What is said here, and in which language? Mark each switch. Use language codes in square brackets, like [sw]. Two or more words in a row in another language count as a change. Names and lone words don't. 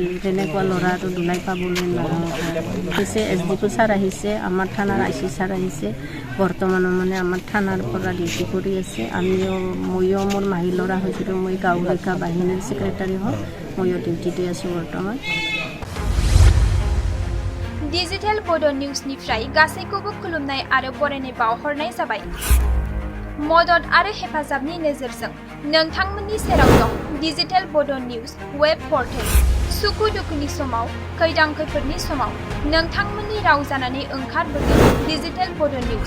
[as] তেনেকুৱা ল'ৰা আৰু দুলাই পাবলৈ পিছে SDP ছাৰ আহিছে, আমাৰ থানাৰ IC ছাৰ আহিছে। বৰ্তমানো মানে আমাৰ থানাৰ পৰা ডিউটি কৰি আছে। ময়ো মোৰ মাহী ল'ৰা হৈছিলোঁ, মই গাঁও ৰক্ষা বাহিনীৰ ছেক্ৰেটাৰী হয়, ময়ো ডিউটিতে আছোঁ বৰ্তমান। [brx] डिजिटेल बड' निउसनिफ्राय गासैखौबो खुलुमनाय आरो बरायनाय बावहरनाय जाबाय। मदद आरो हेफाजाबनि नोजोरजों नोंथांमोननि सेराव दं डिजिटेल बड' निउस वेब पर्टेल। सुखु दुखुनि समाव, खैदां खैफोदनि समाव नोंथांमोननि राव जानानै ओंखारबोगोन डिजिटेल बड' निउस।